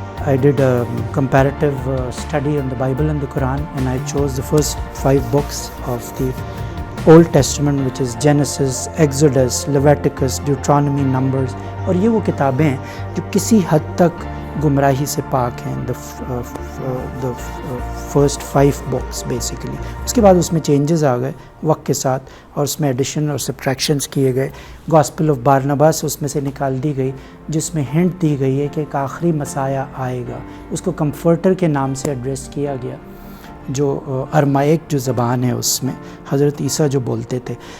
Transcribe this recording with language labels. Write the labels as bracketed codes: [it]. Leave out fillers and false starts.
[en] I did a comparative study on the Bible and the Quran, and I chose the first 5 books of the Old Testament, which is Genesis, Exodus, Leviticus, Deuteronomy, Numbers. [ur] اور یہ وہ کتابیں ہیں جو کسی حد تک گمراہی سے پاک ہیں. [en] the first 5 books basically. [ur] اس کے بعد اس میں چینجز آ گئے وقت کے ساتھ، اور اس میں ایڈیشن اور سبٹریکشنز کیے گئے. گاسپل آف بارناباس اس میں سے نکال دی گئی، جس میں ہنٹ دی گئی ہے کہ ایک آخری مسایہ آئے گا. اس کو کمفرٹر کے نام سے ایڈریس کیا گیا، جو ارمائک جو زبان ہے اس میں حضرت عیسیٰ جو بولتے تھے.